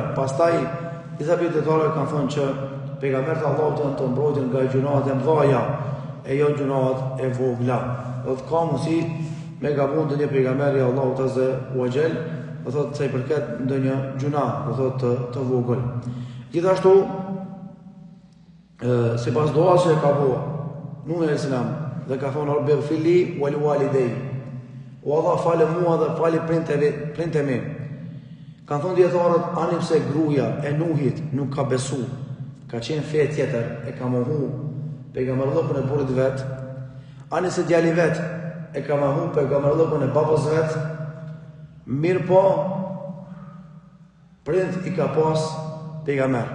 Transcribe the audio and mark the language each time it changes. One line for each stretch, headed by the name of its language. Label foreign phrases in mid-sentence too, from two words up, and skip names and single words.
Albanian: Pastaj disa dietarë kanë thënë që pejgamberët e Allahut janë të mbrojtur nga gjunahet e mëdha e jo gjunahet e vogla. Do të ka mundësi me gabu ndonjë pejgamberi i Allahut
Arabic: عز وجل,
Albanian: do thotë se i përket ndonjë gjuna, do thotë të vogël. Gjithashtu sipas duas që ka bëu Nuhi
Arabic: عليه السلام
Albanian: dhe ka thonë
Arabic: رب اغفر لي ولوالدي.
Albanian: O Allah falë mua dhe falë prindëve mi. Kanë thonë dietarët, ani pse gruaja e Nuhit nuk ka besu, ka qenë fe tjetër, e ka mohu pejgamberllëkun e burrit vet, ani se djali vet e ka mohu pejgamberllëkun e babës vet, mirë po prind i ka pas pejgamber.